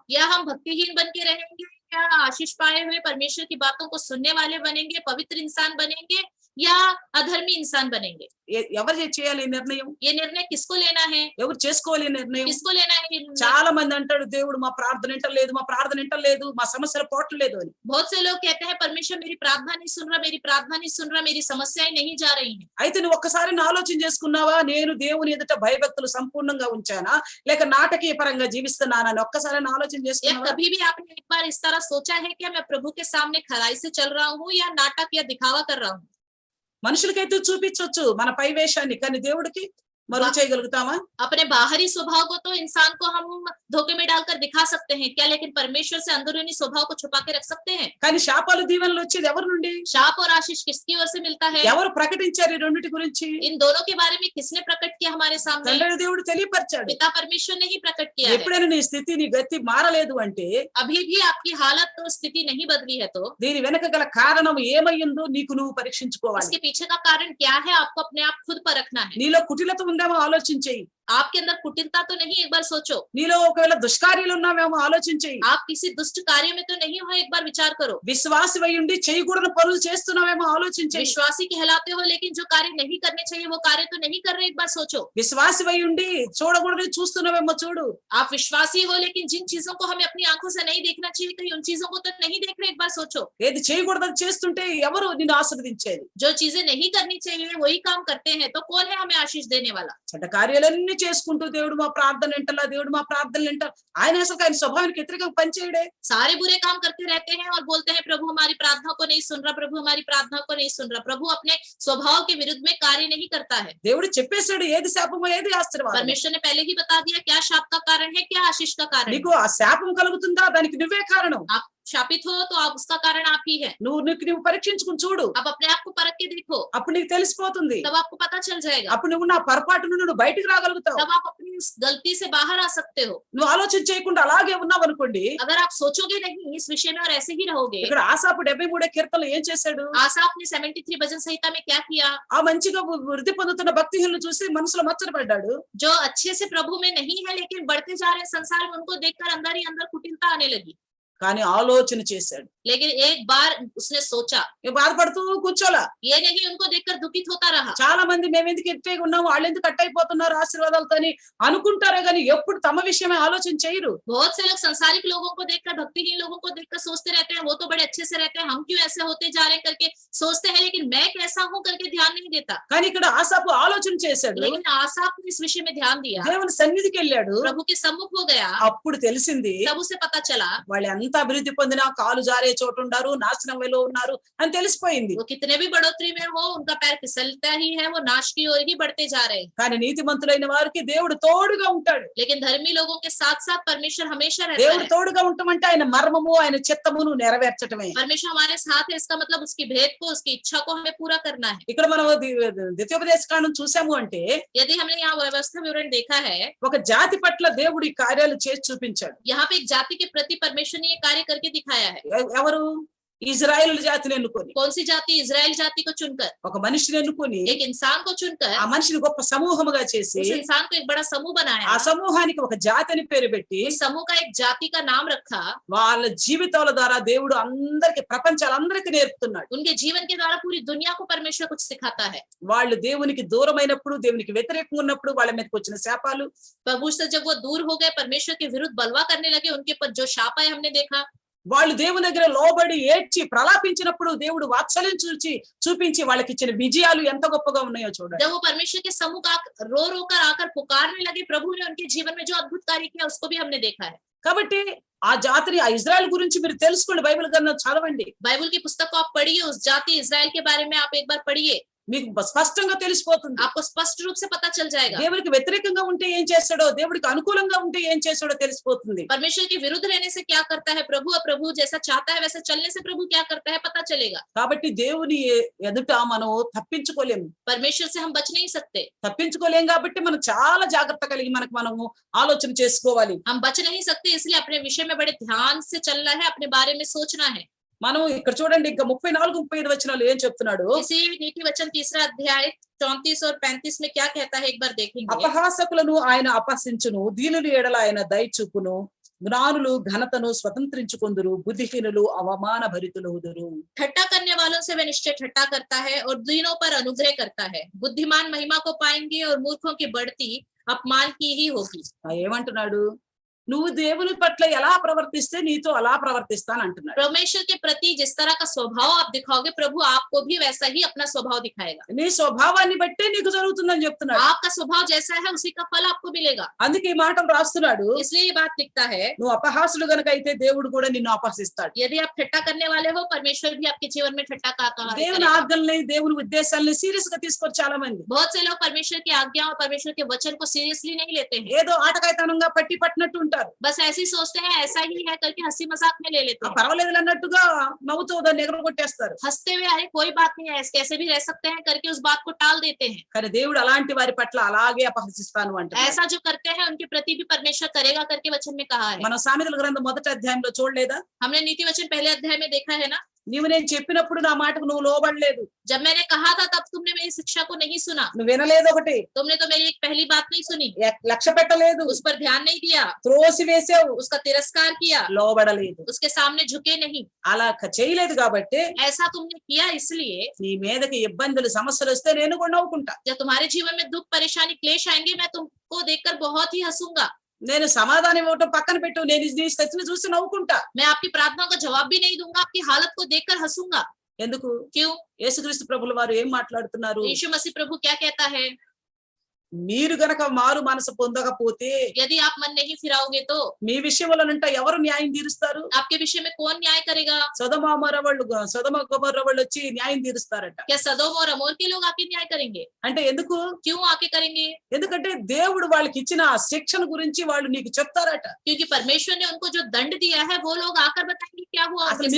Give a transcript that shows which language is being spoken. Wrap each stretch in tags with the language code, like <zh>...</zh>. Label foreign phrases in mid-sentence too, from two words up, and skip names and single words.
<hi>या हम भक्तिहीन बन के रहेंगे, या आशीष पाए हुए परमेश्वर की बातों को सुनने वाले बनेंगे, पवित्र इंसान बनेंगे, या अधर्मी इंसान बनेंगे?</hi> <te>ఎవరు చేయాలి ఈ నిర్ణయం?</te> <hi>ये निर्णय किसको लेना है?</hi> <te>ఎవరు చేసుకోవాలి ఈ నిర్ణయం?</te> <hi>किसको लेना है ये निर्णय?</hi> <te>చాలా మంది అంటాడు దేవుడు మా ప్రార్థన వింటలేదు, మా ప్రార్థన వింటలేదు, మా సమస్యలు పోవట్లేదు అని.</te> <hi>बहुत से लोग कहते हैं परमेश्वर मेरी प्रार्थना नहीं सुन रहा, मेरी प्रार्थना नहीं सुन रहा, मेरी समस्याएं नहीं जा रही हैं।</hi> <te>అయితే నువ్వు ఒక్కసారి ఆలోచన చేసుకున్నావా, నేను దేవుని ఎదుట భయభక్తులు సంపూర్ణంగా ఉంచానా లేక నాటకీయ పరంగా జీవిస్తున్నానా అని ఒక్కసారి ఆలోచన</te> <hi>या</hi> <te>చేసుకున్నావా?</te> <hi>कभी भी आपने एक बार इस तरह सोचा है कि मैं प्रभु के सामने खराई से चल रहा हूँ या नाटक या दिखावा कर रहा हूँ?</hi> <te>మనుషులకైతే చూపించొచ్చు మన పై వేషాన్ని, కానీ దేవుడికి मरुग చేయగలుగుతామా?</te> <hi>अपने बाहरी स्वभाव को तो इंसान को हम धोखे में डालकर दिखा सकते हैं क्या, लेकिन परमेश्वर से अंदरूनी स्वभाव को छुपा के रख सकते हैं?</hi> <te>కానీ శాపాలు దీవెనలు వచ్చేది ఎవరి నుండి?</te> <hi>शाप और आशीष किसकी ओर से मिलता है?</hi> <te>ఎవరు ప్రకటించారు ఈ రెండిటి గురించి?</te> <hi>इन दोनों के बारे में किसने प्रकट किया हमारे सामने?</hi> <te>తండ్రి దేవుడు తెలియపరిచాడు.</te> <hi>पिता परमेश्वर ने ही प्रकट किया है।</hi> <te>ఎప్పుడైనా నీ స్థితి నీ గతి మారలేదు అంటే,</te> <hi>अभी भी आपकी हालत और स्थिति नहीं बदली है तो</hi> <te>దీని వెనక గల కారణం ఏమయ్యిందో నీకు నువ్వు పరీక్షించుకోవాలి.</te> <hi>इसके पीछे का कारण क्या है, आपको अपने आप खुद परखना है।</hi> <te>నీలో కుటిలత ఉందేమో ఆలోచించేయి.</te> <hi>आपके अंदर कुटिलता तो नहीं, एक बार सोचो।</hi> <te>నీలో ఒకవేళ దుష్కార్యాలు ఉన్నావేమో ఆలోచించేయి.</te> <hi>आप किसी दुष्ट कार्य में तो नहीं हो, एक बार विचार करो।</hi> <te>విశ్వాసివై ఉండి చేయకూడని పనులు చేస్తున్నావేమో ఆలోచించేయి.</te> <hi>विश्वासी कहलाते हो लेकिन जो कार्य नहीं करने चाहिए वो कार्य तो नहीं कर रहे, एक बार सोचो।</hi> <te>విశ్వాసివై ఉండి చూడకూడని చూస్తున్నావేమో చూడు.</te> <hi>आप विश्वासी हो लेकिन जिन चीजों को हमें अपनी आंखों से नहीं देखना चाहिए कहीं उन चीजों को तो नहीं देख रहे, एक बार सोचो।</hi> <te>ఏది చేయకూడదని చేస్తుంటే ఎవరు నిన్ను ఆశీర్వదించేది?</te> <hi>जो चीजें नहीं करनी चाहिए वही काम करते हैं तो कौन है हमें आशीष देने वाला?</hi> <te>చెడ్డ కార్యాలన్నీ చేసుకుంటూ దేవుడు మా ప్రార్థన వింటలా, దేవుడు మా ప్రార్థనలు వింటా, ఆయన అసలు ఆయన స్వభావానికి వ్యతిరేకంగా పనిచేయడే.</te> <hi>सारे बुरे काम करते रहते हैं और बोलते हैं प्रभु हमारी प्रार्थना को नहीं सुन रहा, प्रभु हमारी प्रार्थना को नहीं सुन रहा। प्रभु अपने स्वभाव के विरुद्ध में कार्य नहीं करता है।</hi> <te>దేవుడు చెప్పేశాడు ఏది శాపమో ఏది ఆశీర్వాదం.</te> <hi>परमेश्वर ने पहले ही बता दिया क्या शाप का कारण है, क्या आशीष का कारण है।</hi> <te>నీకు ఆ శాపం కలుగుతుందా, దానికి నువ్వే కారణం.</te> <hi>आप शापित हो तो आप उसका कारण आप ही है।</hi> <te>నువ్వు పరీక్షించుకుని చూడు.</te> <hi>आप अपने आप को परख के देखो,</hi> <te>అప్పుడు నీకు తెలిసిపోతుంది.</te> <hi>तब आपको पता चल जाएगा।</hi> <te>అప్పుడు నువ్వు నా పొరపాటు నుండి నువ్వు బయటికి రాగలుగుతావు.</te> <hi>तब आप अपनी उस गलती से बाहर आ सकते हो।</hi> <te>నువ్వు ఆలోచన చేయకుండా అలాగే ఉన్నావు అనుకోండి.</te> <hi>अगर आप सोचोगे नहीं इस विषय में और ऐसे ही रहोगे।</hi> <te>ఇక్కడ ఆసాపు 73 కీర్తనలు ఏం చేశాడు?</te> <hi>आसाफ ने 73 भजन संहिता में क्या किया?</hi> <te>ఆ మంచిగా వృద్ధి పొందుతున్న భక్తిహీనులను చూసి మనసులో మచ్చరపడ్డాడు.</te> <hi>जो अच्छे से प्रभु में नहीं है लेकिन बढ़ते जा रहे संसार में, उनको देखकर अंदर ही अंदर कुटिलता आने लगी।</hi> <te>కానీ ఆలోచన చేశాడు.</te> <hi>लेकिन एक बार उसने सोचा,</hi> <te>ఇక బాధపడుతూ కూర్చోలా.</te> <hi>ये नहीं उनको देखकर दुखित होता रहा।</hi> <te>చాలా మంది మేమెందుకు ఎట్టిగా ఉన్నాము, వాళ్ళు ఎందుకు కట్ అయిపోతున్నారు ఆశీర్వాదాలతోని అనుకుంటారే గాని ఎప్పుడు తమ విషయమే ఆలోచన చేయరు.</te> <hi>बहुत से लोग संसारिक लोगों को देखकर, भक्तिहीन लोगों को देखकर सोचते रहते हैं, वो तो बड़े अच्छे से रहते हैं, हम क्यों ऐसे होते जा रहे हैं करके सोचते हैं, लेकिन मैं कैसा हूं करके ध्यान नहीं देता।</hi> <te>కానీ ఇక్కడ ఆసాపు ఆలోచన చేశాడు.</te> <hi>लेकिन आसाफ ने इस विषय में ध्यान दिया,</hi> <te>దేవుని సన్నిధికి వెళ్ళాడు.</te> <hi>प्रभु के सम्मुख हो गया,</hi> <te>అప్పుడు తెలిసింది</te> <hi>तब उसे पता चला</hi> <te>వాళ్ళు ఎంత అభివృద్ధి పొందినా కాలు జారే చోటు ఉండారు, నాశనంలో ఉన్నారు అని తెలిసిపోయింది.</te> <hi>वो कितने भी बढ़ोतरी में हो, उनका पैर फिसलता ही है, वो नाश की ओर ही बढ़ते जा रहे हैं।</hi> <te>కానీ నీతిమంతులైన వారికి దేవుడు తోడుగా ఉంటాడు.</te> <hi>लेकिन धर्मी लोगों के साथ साथ परमेश्वर हमेशा रहता</hi> <te>దేవుడు</te> <hi>है।</hi> <te>తోడుగా ఉండటమంటే ఆయన మర్మము, ఆయన చిత్తమును నెరవేర్చటమే.</te> <hi>परमेश्वर हमारे साथ है, इसका मतलब उसकी भेद को, उसकी इच्छा को हमें पूरा करना है।</hi> <te>ఇక్కడ మనం ద్వితీయోపదేశ కాండం చూసాము అంటే</te> <hi>यदि हमने यहाँ व्यवस्था विवरण देखा है,</hi> <te>ఒక జాతి పట్ల దేవుడు ఈ కార్యాలు చేసి చూపించాడు.</te> <hi>यहाँ पे एक जाति के प्रति परमेश्वर ने ये कार्य करके दिखाया है।</hi> <te>ఎవరు? ఇజ్రాయేలు జాతిని ఎన్నుకొని,</te> <hi>कौन सी जाति? इजराइल जाति को चुनकर,</hi> <te>ఒక మనిషిని ఎన్నుకొని</te> <hi>एक इंसान को चुनकर</hi> <te>ఆ మనిషిని గొప్ప సమూహముగా చేసి</te> <hi>उस इंसान को एक बड़ा समूह</hi> <te>ఆ</te> <hi>बनाया।</hi> <te>సమూహానికి ఒక జాతి అని పేరు పెట్టి</te> <hi>इस समूह का एक जाति का नाम रखा।</hi> <te>వాళ్ళ జీవితాల ద్వారా దేవుడు అందరికి, ప్రపంచాలందరికీ నేర్పుతున్నాడు.</te> <hi>उनके जीवन के द्वारा पूरी दुनिया को परमेश्वर कुछ सिखाता है।</hi> <te>వాళ్ళు దేవునికి దూరమైనప్పుడు, దేవునికి వ్యతిరేకంగా ఉన్నప్పుడు వాళ్ళ మీదకి వచ్చిన శాపాలు,</te> <hi>प्रभु से जब वो दूर हो गए, परमेश्वर के विरुद्ध बलवा करने लगे, उनके ऊपर जो शाप आए हमने देखा।</hi> <te>వాళ్ళు దేవుని దగ్గర లోబడి ఏడ్చి ప్రలాపించినప్పుడు దేవుడు వాత్సల్యం చూపించి వాళ్ళకి ఇచ్చిన విజయాలు ఎంత గొప్పగా ఉన్నాయో చూడండి.</te> <hi>जब वो परमेश्वर के सम्मुख रो रो कर आकर पुकारने लगे, प्रभु ने उनके जीवन में जो अद्भुत कार्य किया उसको भी हमने देखा है।</hi> <te>కాబట్టి ఆ జాతిని, ఆ ఇజ్రాయెల్ గురించి మీరు తెలుసుకోండి, బైబిల్ గ్రంథం చదవండి.</te> <hi>बाइबल की पुस्तक को आप पढ़िए, उस जाति इजराइल के बारे में आप एक बार पढ़िए,</hi> <te>మీకు స్పష్టంగా తెలిసిపోతుంది.</te> <hi>आपको स्पष्ट रूप से पता चल जाएगा।</hi> <te>దేవుడికి వ్యతిరేకంగా ఉంటే ఏం చేస్తాడో, దేవుడికి అనుకూలంగా ఉంటే ఏం చేస్తాడో తెలిసిపోతుంది.</te> <hi>परमेश्वर के विरुद्ध रहने से क्या करता है प्रभु, और प्रभु जैसा चाहता है वैसा चलने से प्रभु क्या करता है पता चलेगा।</hi> <te>కాబట్టి దేవుని ఎదుట మనం తప్పించుకోలేము.</te> <hi>परमेश्वर से हम बच नहीं सकते,</hi> <te>తప్పించుకోలేం కాబట్టి మనం చాలా జాగ్రత్త కలిగి మనము ఆలోచన చేసుకోవాలి.</te> <hi>हम बच नहीं सकते, इसलिए अपने विषय में बड़े ध्यान से चलना है, अपने बारे में सोचना है।</hi> <te>మనం ఇక్కడ చూడండి, ఇంకా 34-35 వచనాలు ఏం చెప్తున్నాడు.</te> <hi>इसी नीति वचन 3 अध्याय 34 और 35 में क्या कहता है एक बार देखेंगे।</hi> <te>అపహాసకులను ఆయన అపహసించును, దీనులు ఎడల ఆయన దయ చూపును, జ్ఞానులు ఘనతను స్వతంత్రించుకొందురు, బుద్ధిహీనులు అవమాన భరితులవుదురు.</te> <hi>ठट्टा करने वालों से वह निश्चय ठट्टा करता है और दीनों पर अनुग्रह करता है। बुद्धिमान महिमा को पाएंगे और मूर्खों की बढ़ती अपमान की ही होगी।</hi> <te>ఏమంటున్నాడు? నువ్వు దేవుని పట్ల ఎలా ప్రవర్తిస్తే నీతో అలా ప్రవర్తిస్తాను అంటున్నాడు.</te> <hi>परमेश्वर के प्रति जिस तरह का स्वभाव आप दिखाओगे, प्रभु आपको भी वैसा ही अपना स्वभाव दिखाएगा।</hi> <te>నీ స్వభావాన్ని బట్టే నీకు జరుగుతుందని చెప్తున్నాడు.</te> <hi>आपका स्वभाव जैसा है उसी का फल आपको मिलेगा।</hi> <te>అందుకే ఈ మాటలు రాస్తున్నాడు.</te> <hi>इसलिए ये बात लिखता है,</hi> <te>నువ్వు అపహాసుడు గనుక అయితే దేవుడు కూడా నిన్ను అపహసిస్తాడు.</te> <hi>यदि आप ठट्टा करने वाले हो, परमेश्वर भी आपके जीवन में ठट्टा का कार्य</hi> <te>దేవుని</te> <hi>करेगा।</hi> <te>ఆజ్ఞల్ని, దేవుని ఉద్దేశాలని సీరియస్ గా తీసుకోరు చాలా మంది.</te> <hi>बहुत से लोग परमेश्वर की आज्ञा और परमेश्वर के वचन को सीरियसली नहीं लेते हैं,</hi> <te>ఏదో ఆటకాయతనంగా పట్టినట్టు ఉంటారు.</te> <hi>बस ऐसे ही सोचते हैं ऐसा ही है करके हंसी मजाक में ले लेते हैं।</hi> <te>పర్వాలేదు అన్నట్టుగా నవ్వుతూ దాన్ని ఎగరగొట్టేస్తారు.</te> <hi>हंसते हुए अरे कोई बात नहीं है, कैसे भी रह सकते हैं करके उस बात को टाल देते हैं।</hi> <te>కానీ దేవుడు అలాంటి వారి పట్ల అలాగే అపహసిస్తాను అంటాడు.</te> <hi>ऐसा जो करते हैं उनके प्रति भी परमेश्वर करेगा करके वचन में कहा है।</hi> <te>మనం సామెతల గ్రంథం 1వ అధ్యాయంలో చూడలేదా?</te> <hi>हमने नीति वचन पहले अध्याय में देखा है ना।</hi> <te>నీవు నేను చెప్పినప్పుడు నా మాటకు నువ్వు లోబడలేదు,</te> <hi>जब मैंने कहा था तब तुमने मेरी शिक्षा को नहीं सुना,</hi> <te>నువ్వు వినలేదు, ఒకటి</te> <hi>तुमने तो मेरी एक पहली बात नहीं सुनी,</hi> <te>లక్ష్య పెట్టలేదు,</te> <hi>उस पर ध्यान नहीं दिया,</hi> <te>త్రోసి వేసావు,</te> <hi>उसका तिरस्कार किया,</hi> <te>లోబడలేదు.</te> <hi>उसके सामने झुके नहीं।</hi> <te>అలా చేయలేదు కాబట్టి</te> <hi>ऐसा तुमने किया, इसलिए</hi> <te>నీ మీదకి ఇబ్బందులు, సమస్యలు వస్తే నేను కూడా నవ్వుకుంటా.</te> <hi>जब तुम्हारे जीवन में दुख परेशानी क्लेश आएंगे, मैं तुमको देखकर बहुत ही हंसूंगा।</hi> <te>నేను సమాధానం ఇవ్వటం పక్కన పెట్టు, నేను నీ స్థితిని చూసి నవ్వుకుంటా.</te> <hi>मैं आपकी प्रार्थनाओं का जवाब भी नहीं दूंगा, आपकी हालत को देखकर हंसूंगा।</hi> <te>ఎందుకు?</te> <hi>क्यों?</hi> <te>యేసుక్రీస్తు ప్రభుల వారు ఏం మాట్లాడుతున్నారు?</te> <hi>यीशु मसीह प्रभु क्या कहता है,</hi> <te>మీరు గనక మారు మనసు పొందకపోతే</te> <hi>यदि आप मन नहीं फिराओगे तो</hi> <te>మీ విషయంలోనంట ఎవరు న్యాయం తీరుస్తారు?</te> <hi>आपके विषय में कौन न्याय करेगा?</hi> <te>సొదొమ గొమొర్రా వాళ్ళు వచ్చి న్యాయం తీరుస్తారట.</te> <hi>क्या सदोम और अमोर के लोग आके न्याय करेंगे?</hi> <te>అంటే ఎందుకు?</te> <hi>क्यों आके करेंगे?</hi> <te>ఎందుకంటే దేవుడు వాళ్ళకి ఇచ్చిన ఆ శిక్షణ గురించి వాళ్ళు నీకు చెప్తారట.</te> <hi>क्योंकि परमेश्वर ने उनको जो दंड दिया है वो लोग आकर बताएंगे क्या हुआ</hi> <te>అసలు</te> <hi>उनके</hi>